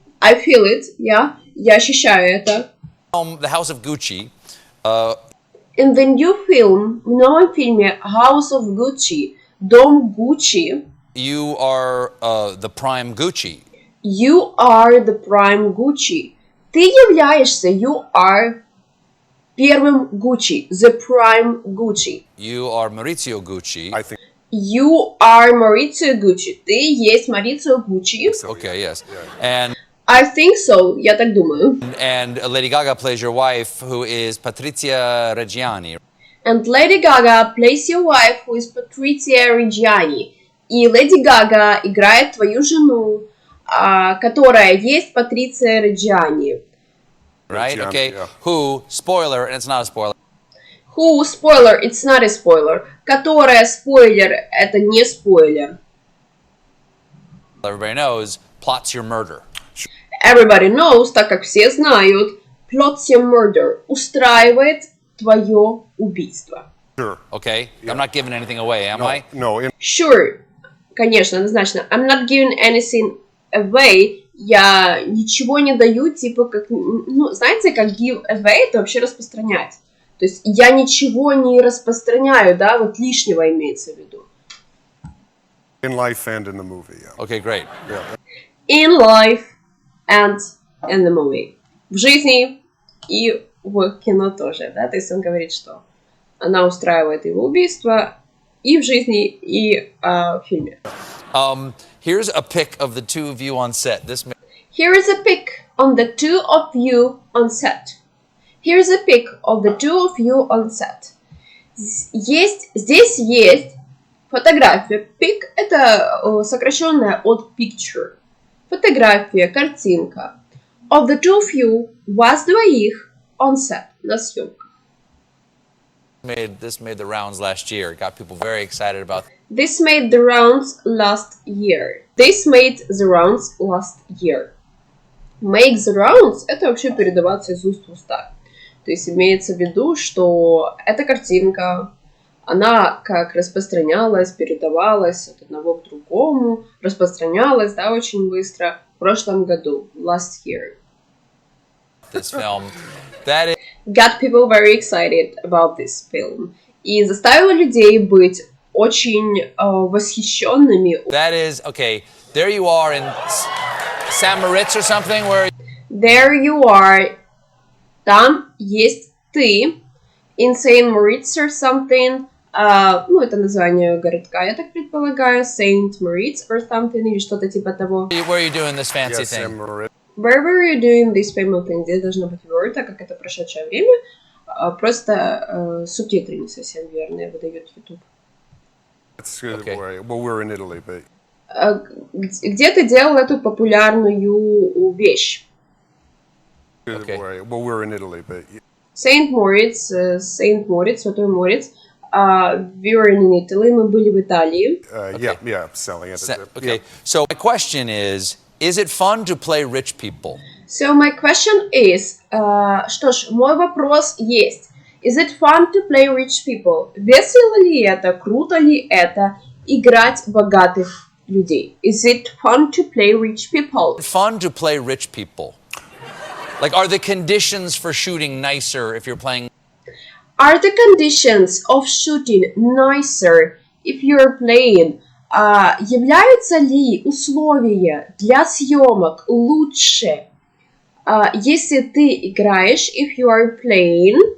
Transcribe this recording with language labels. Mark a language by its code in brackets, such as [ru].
[en] I feel it, [ru] я ощущаю это. [en] The House of Gucci, In the new film, [ru] в новом фильме House of Gucci, Дом Гуччи, [en] you are the prime Gucci. you are the prime Gucci. [ru] Ты являешься, [en] you are [ru] первым [en] Gucci, the prime Gucci. You are Maurizio Gucci. I think You are Maurizio Gуччи. [ru] Ты есть Маурицио Гуччи. [en] Okay, yes. And I think so. [ru] Я так думаю. [en] Lady Gaga plays your wife, who is Patrizia Reggiani. And Lady Gaga plays your wife, who is Patrizia Reggiani. [ru] И Леди Гага играет твою жену, которая есть Патриция Реджиани. [en] right? Reggiani, Okay. yeah. Who, spoiler, and it's not a spoiler. Who, spoiler, it's not a spoiler. [ru] Которая, спойлер, это не спойлер. [en] Everybody knows, plots your murder. Everybody knows, [ru] так как все знают, [en] plots your murder, [ru] устраивает твое убийство. [en] Sure. Okay? I'm not giving anything away, am I? No. Sure, [ru] конечно, однозначно. [en] I'm not giving anything away. [ru] Я ничего не даю, типа как, ну, знаете, как [en] give away, [ru] это вообще распространять. То есть я ничего не распространяю, да, вот лишнего имеется в виду. [en] In life and in the movie, yeah. Okay, great. In life and in the movie. [ru] В жизни и в кино тоже, да, то есть он говорит, что она устраивает его убийство и в жизни, и в фильме. [en] Here's a pic of the two of you on set. Here is a pic on the two of you on set. Here's a pic of the two of you on set. [ru] Здесь есть фотография. Pic — это сокращенное от picture. Фотография, картинка. [en] Of the two of you, [ru] вас двоих, [en] on set, [ru] на съемках. [en] This made the rounds last year. Got people very excited about. This made the rounds last year. This made the rounds last year. [ru] Make the rounds — это вообще передаваться из уст в уста. То есть имеется в виду, что эта картинка, она как распространялась, передавалась от одного к другому, распространялась, да, очень быстро в прошлом году, [en] last year. This film, that is. Got people very excited about this film. [ru] И заставила людей быть очень восхищенными. [en] That is, okay, there you are in St. Moritz or something, where... There you are. Там есть ты. In Saint Moritz or something. [ru] Ну, это название городка, я так предполагаю. Saint Moritz [en] or something, [ru] или что-то типа того. [en] Where are you doing this fancy Yes, thing? Where were you doing this famous thing? [ru] Здесь должно быть word, так как это прошедшее время. Просто субтитры не совсем верные выдает YouTube. [en] It's good. Well, we're in Italy, but... [ru] Где ты делал эту популярную вещь? [en] Okay. Well, we're in Italy, but... Saint Moritz, Святой Морец. We were in Italy, [ru] мы были в Италии. [en] Yeah, selling it. Okay, so my question is it fun to play rich people? So my question is, [ru] что ж, мой вопрос есть. [en] Is it fun to play rich people? [ru] Весело ли это, круто ли это играть богатых людей? [en] Is it fun to play rich people? Fun to play rich people. Like, are the conditions for shooting nicer if you're playing? Are the conditions of shooting nicer if you're playing? [ru] Являются ли условия для съемок лучше, если ты играешь, [en] if you are playing?